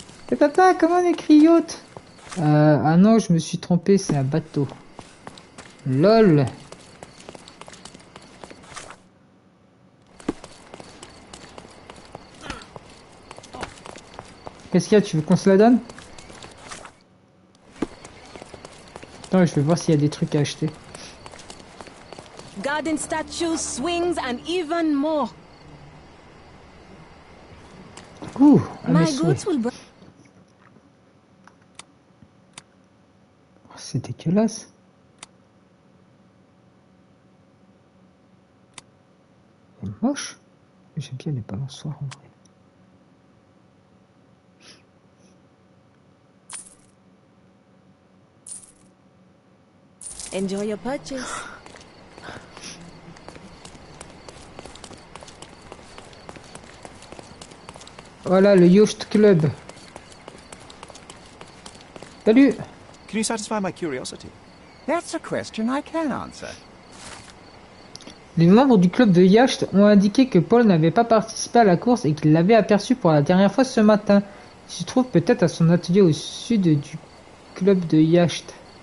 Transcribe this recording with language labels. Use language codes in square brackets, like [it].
[fr] Et tata, comment on écrit yacht? Ah non, je me suis trompé, c'est un bateau. LOL. Qu'est-ce qu'il y a? Tu veux qu'on se la donne? Attends, je vais voir s'il y a des trucs à acheter. [en] Garden statues, swings, and even more. Ouh, My goods will [fr] c'est dégueulasse. C'est moche. J'aime bien les balançoires en vrai. [en] enjoy your purchase. [fr] Voilà le Yacht Club. Salut. [en] Can you satisfy my curiosity? That's a question I can answer. [fr] Les membres du club de yacht ont indiqué que Paul n'avait pas participé à la course et qu'il l'avait aperçu pour la dernière fois ce matin. Il se trouve peut-être à son atelier au sud du club de yacht.